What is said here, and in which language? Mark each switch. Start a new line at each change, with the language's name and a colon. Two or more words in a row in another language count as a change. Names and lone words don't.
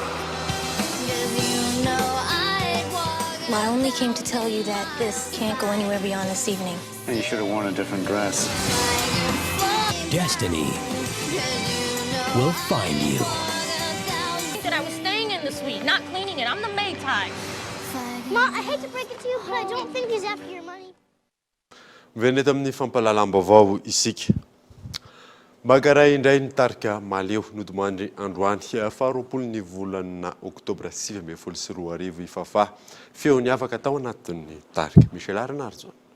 English: I only came to tell you that this can't go anywhere beyond this evening. And you should have worn a different dress. Destiny will find you. That I was staying in the suite, not cleaning it. I'm the maid type. Ma, I hate to break it to you, but I don't think he's after your money.
Malagasy: Veneta amin'ny fampalalam-baovao isika. Magaray indray nitarika maleo nodomandry androany faharoapolo ny volana oktobra 2024 ifafa feo ny afaka tao anatin'ny tarika. Michel Arenardzo.